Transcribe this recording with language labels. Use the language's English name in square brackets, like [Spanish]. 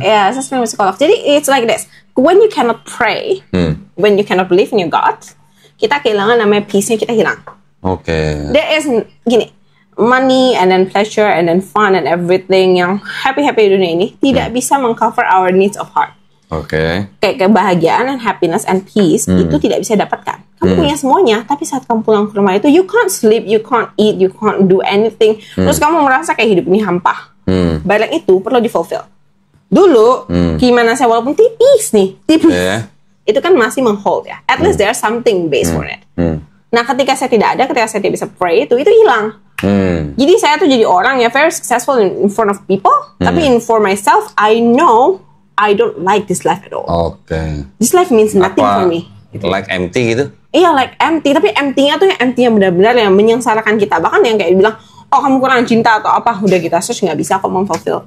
[Indonesian] Ya, saya sering ke psikolog. Jadi [English] it's like this. when you cannot pray, when you cannot believe in your God, [Indonesian] kita kehilangan namanya peace-nya, kita hilang. [English] There is gini, money and then pleasure and then fun and everything yang happy [Indonesian] dunia ini tidak bisa mengcover [English] our needs of heart. [Indonesian] Kayak kebahagiaan [English] and happiness and peace [Indonesian] itu tidak bisa dapatkan. Kamu punya semuanya, tapi saat kamu pulang ke rumah itu, [English] you can't sleep, you can't eat, you can't do anything. [Indonesian] Terus kamu merasa kayak hidup ini hampa. Balik itu perlu di-fulfill. Dulu, gimana saya walaupun tipis, itu kan masih menghold ya. [English] At least there's something base for it. [Indonesian] Nah, ketika saya tidak ada, ketika saya tidak bisa pray, itu hilang. Jadi saya tuh jadi orang yang [English] very successful in front of people, [Indonesian] tapi [English] for myself, I know I don't like this life at all. This life means nothing for me. [Indonesian] Gitu. [English] Like empty [Indonesian] gitu? Iya, [English] like empty. [Indonesian] Tapi empty-nya tuh yang empty yang benar-benar yang menyengsarakan kita. Bahkan yang kayak bilang, oh kamu kurang cinta atau apa, udah kita search nggak bisa kok memfulfill.